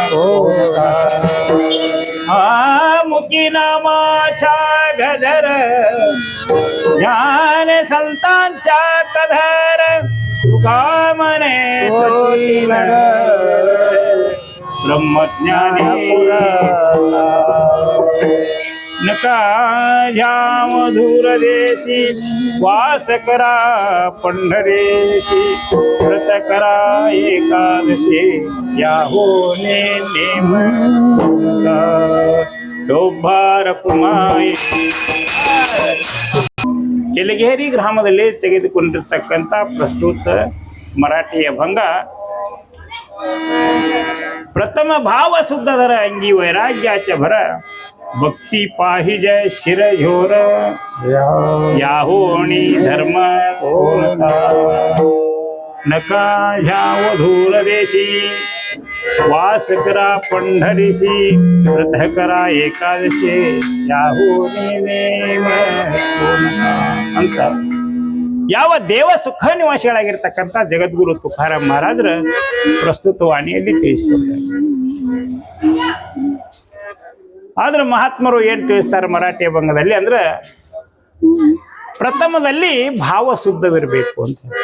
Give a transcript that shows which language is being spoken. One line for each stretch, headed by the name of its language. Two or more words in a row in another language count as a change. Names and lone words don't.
Marathi: हा मुकी नामाच्या गजर ज्ञान संतांच्या कधर तुका मने ब्रह्मज्ञानी नका जाम दूर देशी वास करा पंढरेशी व्रत करा एकादशी याहो नेम
Kannada: ಡೊಬ್ಬಾರ ಕುಮಾಯಿ ಕೆಳಗೇರಿ ಗ್ರಾಮದಲ್ಲಿ ತೆಗೆದುಕೊಂಡಿರ್ತಕ್ಕಂಥ ಪ್ರಸ್ತುತ ಮರಾಠಿಯ ಭಂಗ
Marathi: प्रथम भाव शुद्धधर अंगी वैराग्याच्या भर भक्ती पाहिजे शिरझोर याहोणी धर्म नका जाव धूर देशी वास करा पंढरीशी व्रत करा एकादशी याहोणी नेम अंत
Kannada: ಯಾವ ದೇವ ಸುಖ ನಿವಾಸಿಗಳಾಗಿರ್ತಕ್ಕಂಥ ಜಗದ್ಗುರು ತುಕಾರಾಮ್ ಮಹಾರಾಜರ ಪ್ರಸ್ತುತ ವಾಣಿಯಲ್ಲಿ ತಿಳಿಸಿಕೊಡ್ತಾರೆ. ಆದ್ರೆ ಮಹಾತ್ಮರು ಏನ್ ತಿಳಿಸ್ತಾರೆ ಮರಾಠಿ ಭಂಗದಲ್ಲಿ ಅಂದ್ರೆ ಪ್ರಥಮದಲ್ಲಿ ಭಾವ ಶುದ್ಧವಿರಬೇಕು ಅಂತ